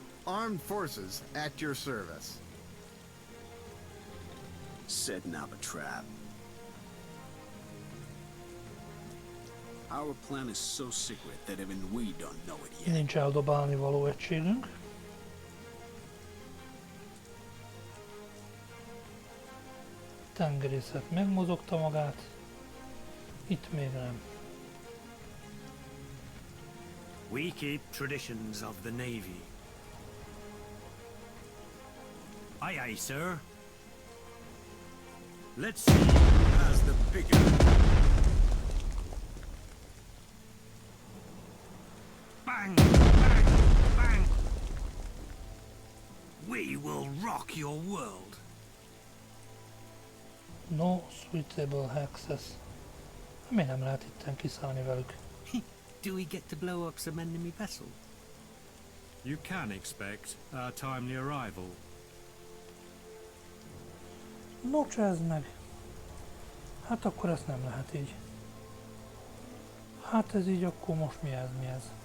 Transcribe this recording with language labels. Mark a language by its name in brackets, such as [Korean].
[English] Armed forces at your service. Setting up a trap. Our plan is so secret that even we don't know it yet. [Hungarian] Nincs eldobálni való egységünk. Tengerészet megmozogta magát. Itt még nem. [English] We keep traditions of the Navy. Aye, aye, sir. Let's see who has the bigger... Bang! Bang! Bang! We will rock your world. No suitable access. [Hungarian] Miért nem lehet itten kiszállni velük? [English] Do we get to blow up some enemy vessel? You can expect our timely arrival. [Hungarian] No, csezd meg. Hát akkor ezt nem lehet így. Hát ez így akkor most mi ez, mi ez?